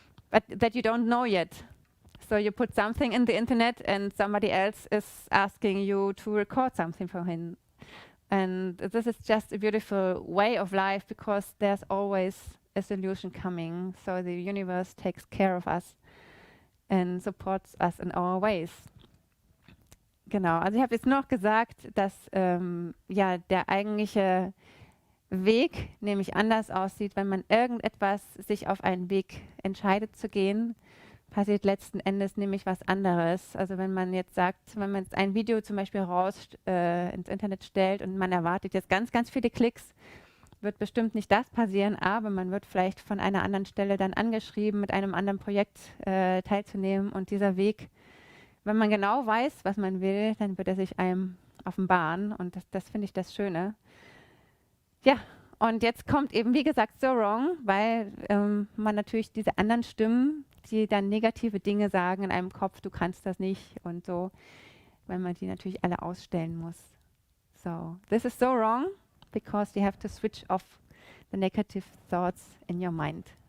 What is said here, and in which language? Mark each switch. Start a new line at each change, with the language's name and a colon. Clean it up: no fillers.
English: But that you don't know yet. So you put something in the internet and somebody else is asking you to record something for him. And this is just a beautiful way of life because there's always a solution coming. So the universe takes care of us and supports us in our ways.
German: Genau, also ich habe jetzt noch gesagt, dass der eigentliche Weg nämlich anders aussieht, wenn man sich auf einen Weg entscheidet zu gehen, passiert letzten Endes nämlich was anderes. Also wenn man jetzt ein Video zum Beispiel ins Internet stellt und man erwartet jetzt ganz, ganz viele Klicks, wird bestimmt nicht das passieren, aber man wird vielleicht von einer anderen Stelle dann angeschrieben, mit einem anderen Projekt teilzunehmen und dieser Weg, wenn man genau weiß, was man will, dann wird er sich einem offenbaren und das finde ich das Schöne. Ja, und jetzt kommt eben, wie gesagt, So Wrong, weil man natürlich diese anderen Stimmen, die dann negative Dinge sagen in einem Kopf, du kannst das nicht und so, weil man die natürlich alle ausstellen muss.
English: So, this is so wrong because you have to switch off the negative thoughts in your mind.